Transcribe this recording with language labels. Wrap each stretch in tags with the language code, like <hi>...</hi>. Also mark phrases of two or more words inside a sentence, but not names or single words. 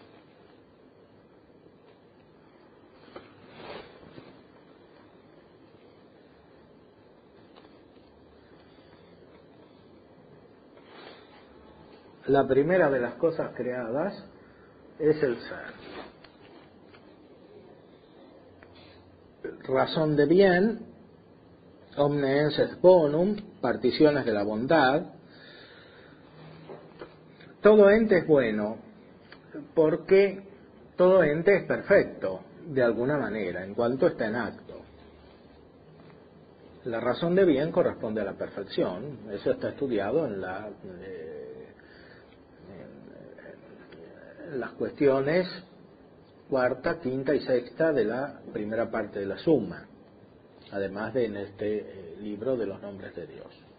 <es>La primera de las cosas creadas es el ser. Razón de bien,</es> <la>omne ens est bonum,</la> <es>particiones de la bondad. Todo ente es bueno, porque todo ente es perfecto, de alguna manera, en cuanto está en acto. La razón de bien corresponde a la perfección, eso está estudiado en las cuestiones cuarta, quinta y sexta de la primera parte de la Suma, además de en este libro de los nombres de Dios.</es>